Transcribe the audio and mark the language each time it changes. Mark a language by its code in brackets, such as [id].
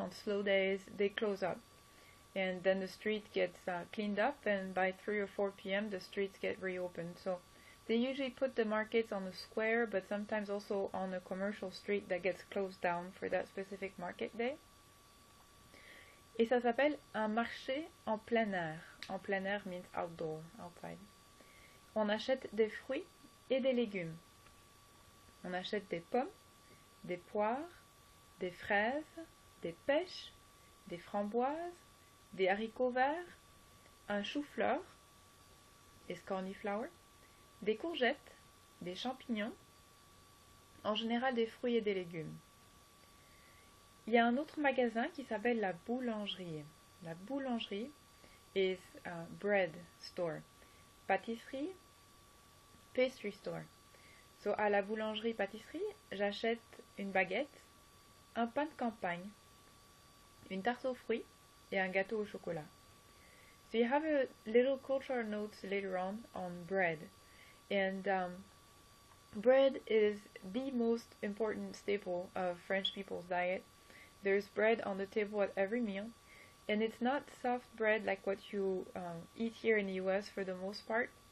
[en] on slow days, they close up. And then the street gets cleaned up, and by 3 or 4 p.m. the streets get reopened. So they usually put the markets on a square, but sometimes also on a commercial street that gets closed down for that specific market day. [fr] Et ça s'appelle un marché en plein air. En plein air [en] means outdoor, outside. [fr] On achète des fruits et des légumes. On achète des pommes, des poires, des fraises, des pêches, des framboises, des haricots verts, un chou-fleur, des cornflowers, des courgettes, des champignons, en général des fruits et des légumes. Il y a un autre magasin qui s'appelle la boulangerie. [en] La boulangerie is a bread store. Pâtisserie, pastry store. [fr] So à la boulangerie-pâtisserie, j'achète une baguette, un pain de campagne, une tarte aux fruits et un gâteau au chocolat. [en] So you have a little cultural notes later on bread. And bread is the most important staple of French people's diet. There's bread on the table at every meal, and it's not soft bread like what you eat here in the US for the most part.